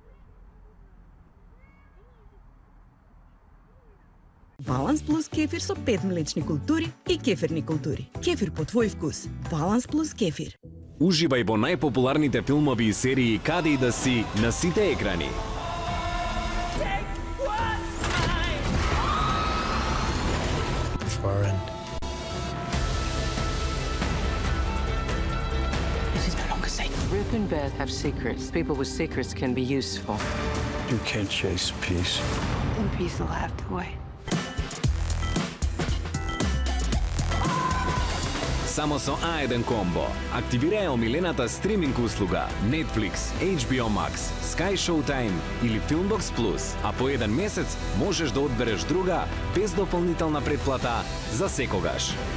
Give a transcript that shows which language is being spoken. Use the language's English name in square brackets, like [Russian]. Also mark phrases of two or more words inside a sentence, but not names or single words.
[Macedonian] Баланс плюс кефир со 5 млечни култури и кефирни култури. Кефир по твој вкус. Баланс плюс кефир. Уживај во најпопуларните филмови и серии каде и да си на сите екрани. [English] Ruth and Beth have secrets. People with secrets can be useful. You can't chase peace. Then peace will have to wait. [Macedonian] Само со A1 комбо активирај омилената стриминг услуга Netflix, HBO Max, Sky Showtime или Filmbox Plus, а по еден месец можеш да одбереш друга без дополнителна претплата за секогаш.